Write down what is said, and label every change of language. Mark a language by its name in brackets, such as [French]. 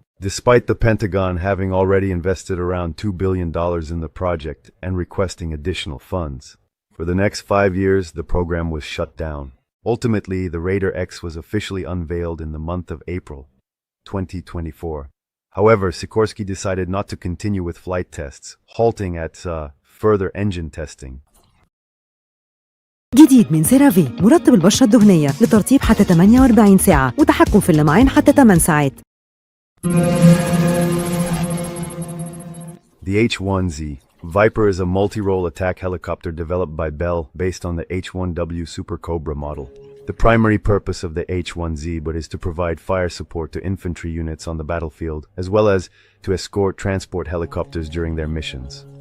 [English] Despite the Pentagon having already invested around $2 billion in the project and requesting additional funds, for the next 5 years the program was shut down. Ultimately, the Raider X was officially unveiled in the month of April 2024. However, Sikorsky decided not to continue with flight tests, halting at further engine testing. [Arabic] جديد من سيرافي مرطب البشرة الدهنية لترطيب حتى 48 ساعة وتحكم في اللمعان حتى 8 ساعات. [English] The H-1Z Viper is a multi-role attack helicopter developed by Bell based on the H-1W Super Cobra model. The primary purpose of the H-1Z is to provide fire support to infantry units on the battlefield, as well as to escort transport helicopters during their missions.